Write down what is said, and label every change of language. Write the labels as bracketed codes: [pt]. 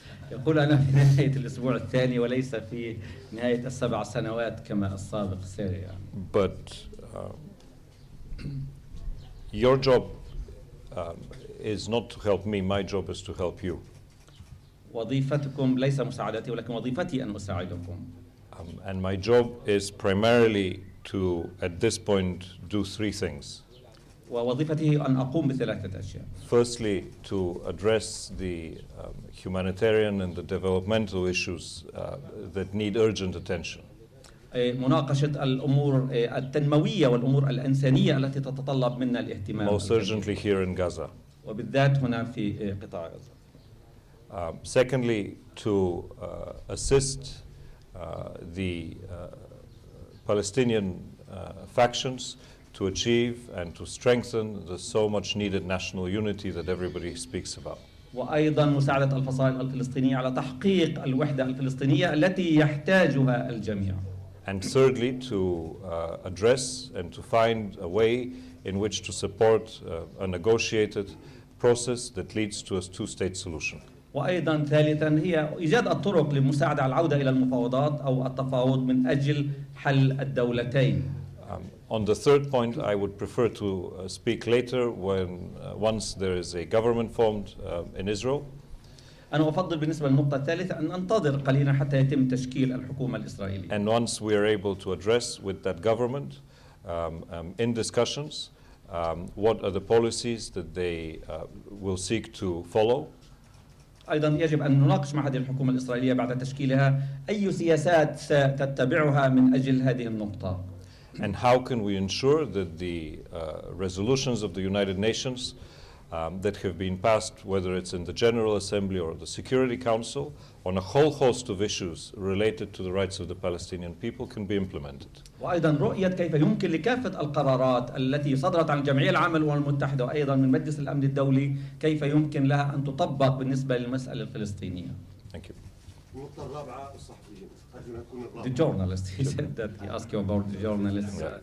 [ar] يقول أنا في نهاية الأسبوع الثاني وليس في نهاية ال7 سنوات كما السابق سير يعني. [en] But your job is not to help me. My job is to help you. [ar] وظيفتكم ليس مساعدتي ولكن وظيفتي أن أساعدكم. [en] And my job is primarily to, at this point, do 3 things. [ar] ووظيفتي أن أقوم ب3 أشياء. [en] Firstly, to address the humanitarian and the developmental issues that need urgent attention. [ar] مناقشة الأمور التنموية والأمور الإنسانية التي تتطلب منا الاهتمام. [en] Most urgently here in Gaza. [ar] وبالذات هنا في قطاع غزة. [en] Secondly, to assist the Palestinian factions to achieve and to strengthen the so much needed national unity that everybody speaks about. [ar] وأيضا مساعدة الفصائل الفلسطينية على تحقيق الوحدة الفلسطينية التي يحتاجها الجميع. [en] And thirdly, to address and to find a way in which to support a negotiated process that leads to a 2-state solution. [ar] وأيضا ثالثا هي إيجاد الطرق للمساعدة على العودة إلى المفاوضات أو التفاوض من أجل حل الدولتين. [en] On the 3rd point, I would prefer to speak later once there is a government formed in Israel. [ar] أنا أفضل بالنسبة للنقطة الثالثة أن ننتظر قليلا حتى يتم تشكيل الحكومة الإسرائيلية. [en] And once we are able to address with that government in discussions what are the policies that they will seek to follow. [ar] أيضا يجب أن نناقش مع هذه الحكومة الإسرائيلية بعد تشكيلها أي سياسات ستتبعها من أجل هذه النقطة. [en] And how can we ensure that the resolutions of the United Nations that have been passed, whether it's in the General Assembly or the Security Council, on a whole host of issues related to the rights of the Palestinian people can be implemented. [ar] وأيضا رؤية كيف يمكن لكافة القرارات التي صدرت عن الجمعية العامة للأمم المتحدة وأيضا من مجلس الأمن الدولي كيف يمكن لها أن تطبق بالنسبة للمسألة الفلسطينية. [en] Thank you. [ar] النقطة الرابعة الصحفيين، أرجو أن تكون الرابعة. [en] The journalist, he said that he asked you about the journalists.